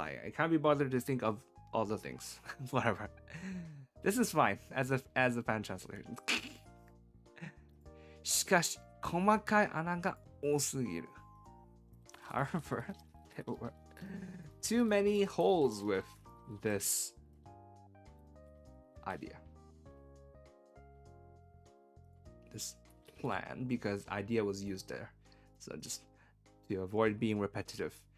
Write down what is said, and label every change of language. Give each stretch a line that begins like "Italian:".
English: I can't be bothered to think of all the things. Whatever. This is fine as a fan translation.
Japanese: しかし細かい穴が多すぎる。
English: However, there were too many holes with this idea. This plan, because idea was used there. So just to avoid being repetitive.